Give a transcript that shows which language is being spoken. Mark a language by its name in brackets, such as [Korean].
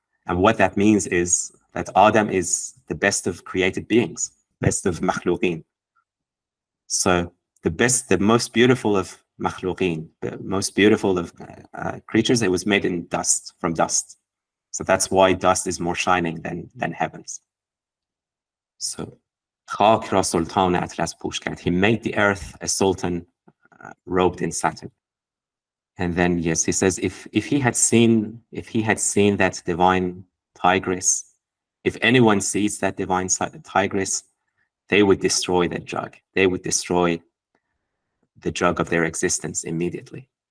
[English] And what that means is that Adam is the best of created beings, best of makhluqin. So the most beautiful of makhluqin, the most beautiful of creatures, it was made in dust, from dust. So that's why dust is more shining than heavens. [Persian] So خاک را سلطان اطلس پوش کرد. [English] He made the earth a sultan robed in satin. And then, yes, he says, if he had seen that divine tigress, if anyone sees that divine tigress, they would destroy that jug. They would destroy the jug of their existence immediately.